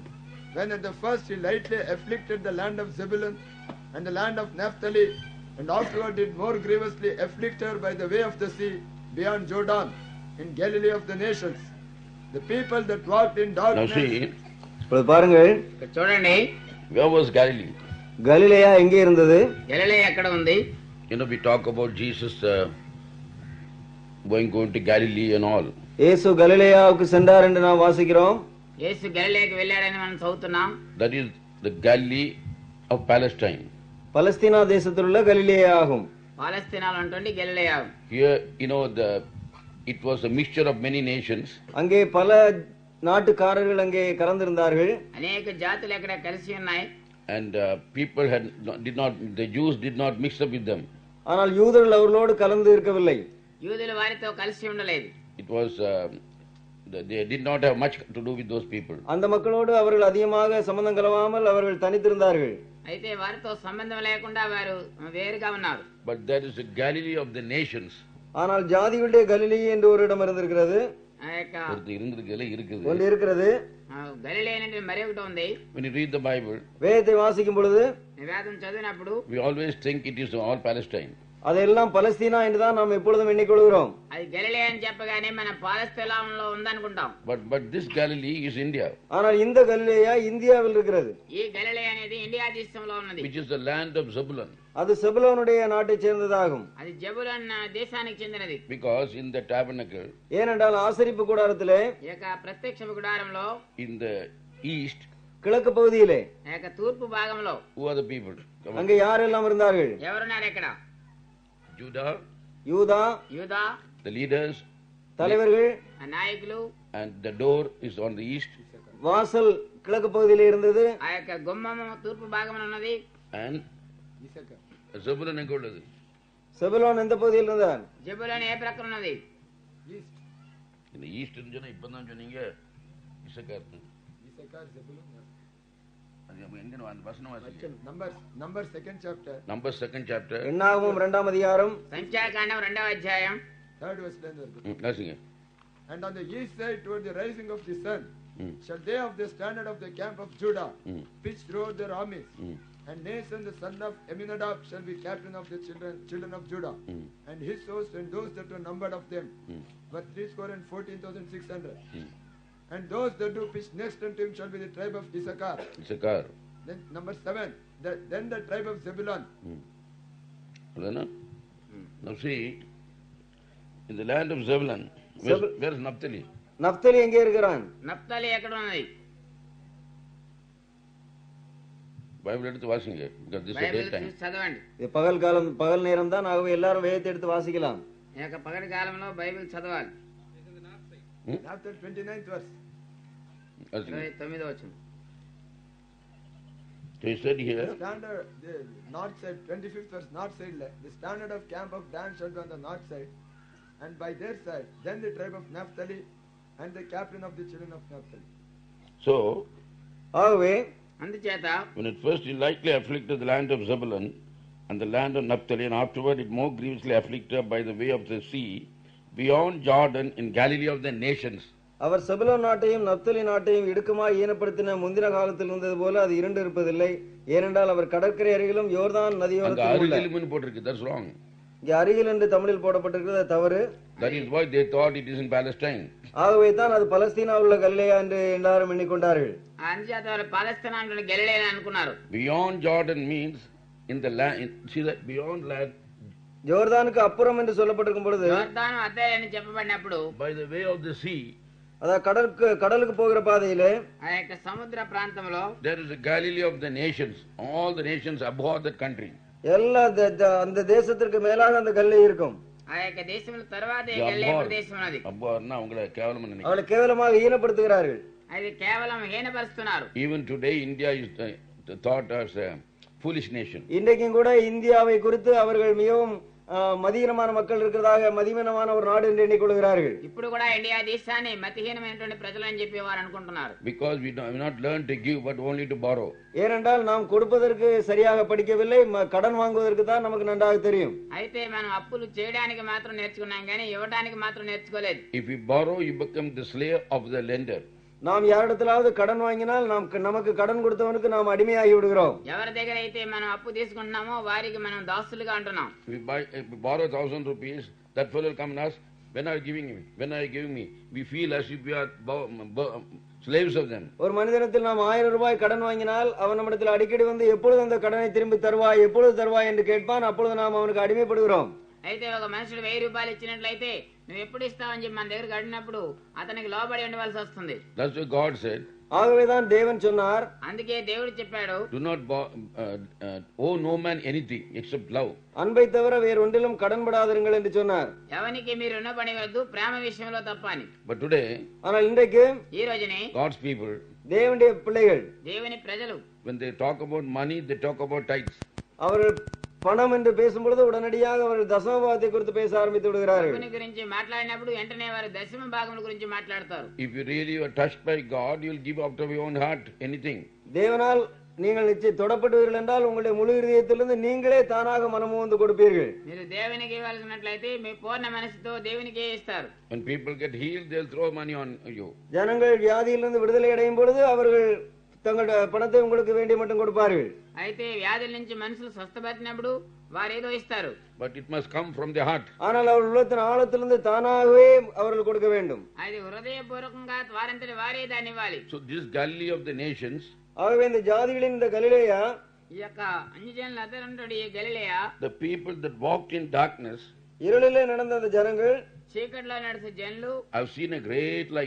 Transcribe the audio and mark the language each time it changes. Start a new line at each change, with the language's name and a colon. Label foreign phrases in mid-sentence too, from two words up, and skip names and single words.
English: when at the first he lightly afflicted the land of Zebulun and the land of Naphtali, and afterward did more grievously afflict her by the way of the sea beyond Jordan, in Galilee of the nations. The people that walked in darkness. Now see,
Tamil: பாருங்கள்
Telugu: చూడండి,
English: where was Galilee?
Tamil: கலிலேயா எங்கே இருந்தது?
Telugu: గలిలయ ఎక్కడ ఉంది?
English: We talk about Jesus going to Galilee and all.
Tamil: இயேசு கலிலேயாவுக்கு சென்றார் என்று நாம் வாசிக்கிறோம்.
Telugu: యేసు గలిలయకు వెళ్ళాడని మనం చదువుతున్నాం.
English: That is the Galilee of Palestine.
Tamil: பலஸ்தீனா தேசத்தில் உள்ள கலிலேயா ஆகும்.
Telugu: పాలస్తీనాలో ఉంటుంది గలిలయ.
English: Here, it was a mixture of many nations.
Tamil: அங்கே பல நாட்டுக்காரர்கள் அங்கே கலந்திருந்தார்கள்.
Telugu: అనేక జాతులు అక్కడ కలిసి ఉన్నాయి.
English: And the Jews did not mix up with them.
Tamil: ஆனால் யூதர்கள் அவர்களோடு கலந்து இருக்கவில்லை.
Telugu: యూదులు వారితో కలిసి ఉండలేదు.
English: It was they did not have much to do with those people.
Tamil: அந்த மக்களோடு அவர்கள் அதிகமாக சம்பந்தம் கலவாமல் அவர்கள் தனித்திருந்தார்கள்.
Telugu: అయితే వారితో సంబంధం లేకుండా వారు వేరుగా ఉన్నారు.
English: But there is a Galilee of the nations.
Tamil: ஆனால் ஜாதிகளுடைய கலிலே என்று ஒரு இடம் இருந்திருக்கிறது. ஒன்று இருக்கிறது.
Telugu: గలిలయ అనేది మరి ఒకటి ఉంది.
English: When you read the Bible,
Tamil: வேதத்தை வாசிக்கும் பொழுது
Telugu: వేదం చదివినప్పుడు
English: we always think it is all Palestine.
Tamil: அதெல்லாம் பலஸ்தீனா என்றுதான் நாம் எப்பொழுதும் எண்ணிக்கொள்கிறோம்.
Telugu: అది గలిలయ అని చెప్పగానే మన పాలస్తీనాలో ఉందనుకుంటాం.
English: But this Galilee is India.
Tamil: ஆனால் இந்த கலிலேயா இந்தியாவில் இருக்கிறது.
Telugu: ఈ గలిలయ అనేది ఇండియా దేశంలో ఉన్నది.
English: Which is the land of Zebulun.
Tamil: அது செபுலோனுடைய நாட்டைச் சேர்ந்ததாகும்.
Telugu: అది జెబులూన్ దేశానికి చెందినది.
English: Because in the tabernacle,
Tamil: ஏனென்றால் ஆசரிப்பு கூடாரத்திலே,
Telugu: ఏక ప్రత్యక్ష గుడారంలో,
English: in the east,
Tamil: கிழக்கு பகுதியிலே,
Telugu: ఏక తూర్పు భాగంలో,
English: who are the people?
Tamil: அங்கே யாரெல்லாம் இருந்தார்கள்?
Telugu: ఎవరున్నారు ఎక్కడ?
English: Judah, யூதா, the leaders,
Tamil: தலைவர்கள்,
Telugu: నాయకులు.
English: And the door is on the east.
Tamil: வாசல் கிழக்கு பகுதியிலே இருந்தது.
Telugu: ఆ యొక్క గుమ్మము తూర్పు భాగంలో ఉన్నది.
Tamil: And Zebulun எங்க உள்ளது? செபுலோன் எந்த பகுதியில் இருந்தார்?
Telugu: జెబులూన్ ఏ ప్రక్కన ఉన్నది?
English: In the east
Tamil: சொன்னா இப்பதான் சொன்னீங்க இசக்கார் Zebulun. அது எங்க அந்த வசனம் வாசிங்க.
English: Numbers second chapter.
Tamil: என்னாகமம் 2ஆம் அதிகாரம்,
Telugu: సంఖ్యాకాండం 2వ అధ్యాయం
Tamil: 3rd verse ல இருக்கு. வாசிங்க.
English: And on the east side toward the rising of the sun shall they of the standard of the camp of Judah pitch throughout their armies. And Nason the son of Aminadab shall be captain of the children of Judah. And his host and those that were numbered of them were 314,600. And those that do pitch next unto him shall be the tribe of Issachar. Then number 7, then the tribe of Zebulun. Now see, in the land of Zebulun, where is Naphtali?
Tamil: நப்தலி எங்கே இருக்கிறான்?
Telugu: నప్తలి ఎక్కడ ఉన్నది?
Tamil: பைபிள் எடுத்து வாசிங்க.
English: Because this is day time.
Telugu: చదవండి.
Tamil: இது பகல் நேரம் தான், ஆகவே எல்லாரும் வேதத்தை எடுத்து வாசிக்கலாம்.
Telugu: ఏక పగటి కాలంలో బైబిల్ చదవాలి.
English: After 29th verse.
Telugu: 29వ వచనం.
English: So he said here, The north side, 25th verse, north side, the standard of camp of Dan shall be on the north side, and by their side, then the tribe of Naphtali, and the captain of the children of Naphtali. so
Tamil: ஆகவே
Telugu: అందుచేత
English: when at first he lightly afflicted the land of Zebulun and the land of Naphtali, and afterward it more grievously afflicted by the way of the sea beyond Jordan in Galilee of the nations.
Tamil: அவர் செபுலோன் நாட்டையும் நப்தலி நாட்டையும் இடுக்கமாய் ஈனப்படுத்தின முந்தின காலத்தில் இருந்தது போல அது இரண்டு இருப்பதில்லை. ஏனென்றால் அவர் கடற்கரை அருகிலும் யோர்தான் நதியோரத்திலும் போட்டிருக்கு.
English: That's wrong.
Tamil: இங்கே அருகில் என்று தமிழில் போடப்பட்டிருக்கிறது, அது தவறு.
English: That is why they thought it is in Palestine.
Tamil: ஆகவே தான் அது பலஸ்தீனாவில் உள்ள கலிலேயா என்று எல்லாரும் எண்ணிக்கொண்டார்கள்.
Telugu: అందుచేత వారు పాలస్తీనాలో గలిలయ అనుకున్నారు.
English: Beyond Jordan means in the land. See that beyond land.
Tamil: யோர்தானுக்கு அப்புறம் என்று சொல்லப்பட்டிருக்கும் பொழுது,
Telugu: యోర్దాను అద్దె అని చెప్పబడినప్పుడు,
English: by the way of the sea,
Tamil: அதாவது கடலுக்கு போகிற பாதையிலே
Telugu: ఆ యొక్క సముద్ర ప్రాంతంలో
English: there is a Galilee of the nations. All the nations abhor that country.
Tamil: எல்லா அந்த தேசத்திற்கு மேலாக அந்த கல்லி இருக்கும்.
Telugu: ఆ యొక్క దేశముల తర్వాత గలిలయ ప్రదేశం ఉన్నది.
Tamil: அப்ஹார்னா அவங்கள கேவலம் niனைக்கிறாங்க. அவளை கேவலமாக ஈனப்படுத்துகிறார்கள்.
Telugu: అది కేవలం హీనపరుస్తున్నారు.
English: Even today India is thought as a foolish nation.
Tamil: இன்றைக்கும் கூட இந்தியாவை குறித்து அவர்கள் மிகவும் மதியீனமான மக்கள் இருக்கிறதாக மதியீனமான ஒரு நாடு என்று எண்ணிக்கொள்கிறார்கள்.
Telugu: ఇప్పుడు కూడా ఇండియా దేశాన్ని మతిహీనమైనటువంటి ప్రజలని చెప్పేవారు అనుకుంటున్నారు.
English: Because we have not learned to give but only to borrow.
Tamil: ஏனென்றால் நாம் கொடுப்பதற்கு சரியாக படிக்கவில்லை, கடன் வாங்குவதற்கு தான் நமக்கு நன்றாக தெரியும்.
Telugu: అయితే మనం అప్పులు చేయడానికి మాత్రం నేర్చుకున్నాం కానీ ఇవ్వడానికి మాత్రం నేర్చుకోలేదు.
English: If you borrow you become the slave of the lender.
Tamil: நாம் யாரிடத்திலாவது கடன் வாங்கினால் நமக்கு கடன் கொடுத்தவனுக்கு நாம் அடிமையாகி விடுகிறோம்.
Telugu: ఎవరి దగ్గర అయితే మనం అప్పు తీసుకుంటున్నామో వారికి మనం దాసులుగా అంటున్నాం.
English: If we borrow 1,000 rupees, that fellow will come and ask, when are you giving me? When are you giving me? We feel as if we are slaves of them.
Tamil: ஒரு மனிதனிடத்தில் நாம் 1000 ரூபாய் கடன் வாங்கினால் அவன் நம்மிடத்தில் அடிக்கடி வந்து எப்பொழுது அந்த கடனை திரும்பி தருவாய், எப்பொழுது தருவாய் என்று கேட்பான். அப்பொழுது நாம் அவனுக்கு அடிமைப்படுகிறோம்.
Telugu: అయితే ఒక మనుషుడు 1000 రూపాయలు ఇచ్చినట్లయితే నువ్వు ఎప్పుడు ఇస్తావని చెప్పి మన దగ్గర అడిగినప్పుడు అతనికి లోబడి ఉండవలసి వస్తుంది.
English: That's what God said.
Tamil: ஆகவேதான் தேவன் சொன்னார்,
Telugu: అందుకే దేవుడు చెప్పాడు,
English: do not owe no man anything except love.
Tamil: அன்பை தவிர வேறு ஒன்றிலும் கடன்படாதீர்கள் என்று சொன்னார்.
Telugu: ఎవరికి మీరు రుణపడవద్దు ప్రేమ విషయంలో తప్ప అని.
English: But today,
Tamil: ஆனால் இன்றைக்கு
Telugu: ఈ రోజునే
English: God's people,
Tamil: தேவனுடைய பிள்ளைகள்,
Telugu: దేవుని ప్రజలు
English: when they talk about money, they talk about tithes.
Tamil: அவர்கள் பணம் என்று பேசும்பொழுது உடனடியாக அவர்கள் தசமபாகத்தை குறித்து பேச ஆரம்பித்து விடுகிறார்கள்.
Telugu: డబ్బుని గురించి మాట్లాడినప్పుడు వెంటనే వారు దశమ భాగముల గురించి మాట్లాడతారు.
English: If you really are touched by God, you will give out of your own heart anything.
Tamil: தேவனால் நீங்கள் நிச்சயம் தொடப்பட்டவர்கள் என்றால் உங்களுடைய முழு இதயத்திலிருந்து நீங்களே தானாக மனமுவந்து கொடுப்பீர்கள்.
Telugu: మీరు దేవునికి ఇవ్వాల్సినట్లయితే మీ పూర్ణ మనసుతో దేవునికే ఇస్తారు.
English: When people get healed, they will throw money on you.
Tamil: ஜனங்கள் வியாதியிலிருந்து விடுதலை அடையும் பொழுது அவர்கள் தங்களுடைய பணத்தை உங்களுக்கு வேண்டிய மட்டும் கொடுப்பார்கள்.
Telugu: అయితే వ్యాధుల నుంచి మనుషులు స్వస్థపడినప్పుడు వారు ఏదో ఇస్తారు.
English: But it must come from the heart.
Tamil: ஆனால் அவர்கள் உள்ளத்தின் ஆழத்திலிருந்து தானாகவே அவர்கள் கொடுக்க வேண்டும்.
Telugu: అది హృదయపూర్వకంగా వారంతటి వారే దాన్ని ఇవ్వాలి.
English: So this Galilee of the nations,
Tamil: ஆகவே இந்த ஜாதிகளின் இந்த கலிலேயா,
Telugu: ఈ యొక్క అన్యజనుల అతరంటుడి ఈ గలిలయ,
English: the people that walked in darkness,
Tamil: இருளிலே நடந்த அந்த ஜனங்கள்,
Telugu: చీకట్లో నడిచే జనులు,
English: have seen a great light.